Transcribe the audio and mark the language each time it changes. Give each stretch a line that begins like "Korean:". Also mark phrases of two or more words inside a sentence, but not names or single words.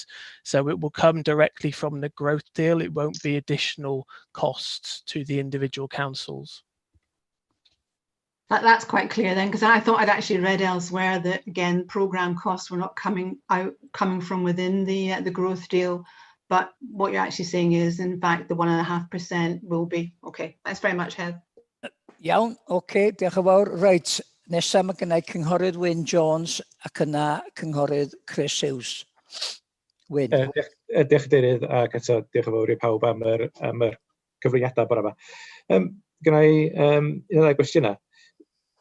English: So it will come directly from the growth deal. It won't be additional costs to the individual councils. That's quite clear then, because I thought I'd actually read elsewhere that, again, programme costs were not coming from within the growth deal. But what you're actually saying is, in fact, the 1.5% will be. Okay, thanks very much, Heather.
Welsh: Iawn, okay, diolch yn fawr. Reit, nesaf mae gennau Cynghorydd Wyn Jones ac yna Cynghorydd Chris Hughes. Wyn. Diolch Cadeirydd, ac eto diolch yn fawr i pawb am yr cyfriniadau bore yma. Gynna i un o ddau gwestiynau.